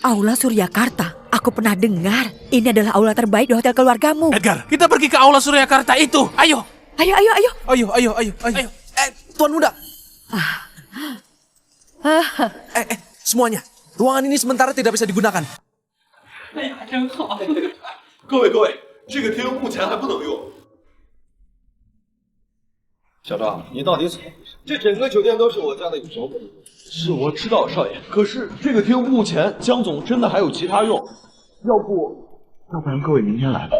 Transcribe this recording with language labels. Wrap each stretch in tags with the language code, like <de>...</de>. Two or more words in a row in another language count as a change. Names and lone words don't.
<id>Aula Suryakarta. Aku pernah dengar. Ini adalah aula terbaik di hotel keluargamu. Edgar, kita pergi ke aula Suryakarta itu. Ayo. Ayo, ayo, ayo. Ayo. Tuan Muda. Semuanya. Ruangan ini sementara tidak bisa digunakan.</id> <zh>各位，这个厅目前还不能用。小张，你到底怎么回事？这整个酒店都是我家的，有什么不能用？是我知道，少爷。可是这个厅目前江总真的还有其他用，要不然各位明天来吧。</zh>